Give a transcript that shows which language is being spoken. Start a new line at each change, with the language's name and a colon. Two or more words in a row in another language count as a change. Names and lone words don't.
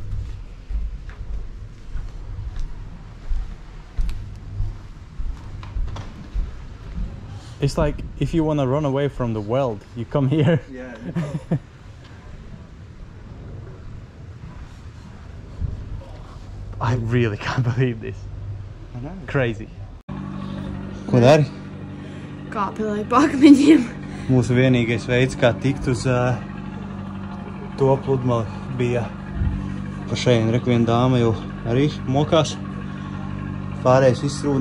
English: It's like if you want to run away from the world, you come here. Yeah. I really can't believe this. I know. Crazy.
Latvian: Ko dari? Kāpilēju pa akmeņiem. Mūsu vienīgais veids, kā tikt uz to pludmali, bija pa šeit. Reku viena dāma jau arī mokās. Pārējais viss ūdens.